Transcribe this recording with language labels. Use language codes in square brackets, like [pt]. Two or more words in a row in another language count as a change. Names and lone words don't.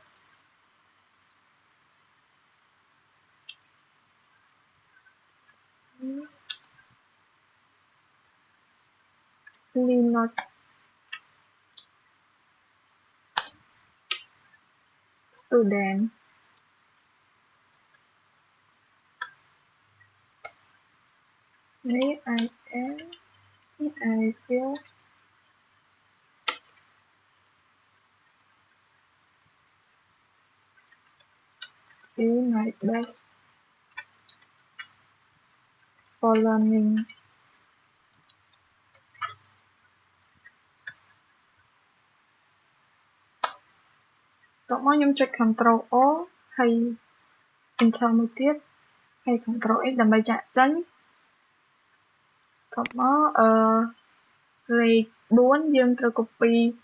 [en] Linux student នេះ I am នេះ I will do my best for learning [km] តោះមកខ្ញុំចុច Ctrl O ហើយ Enter មួយទៀតហើយ Ctrl X ដើម្បីចាក់ចេញតោះមកលេខ4យើងត្រូវ copy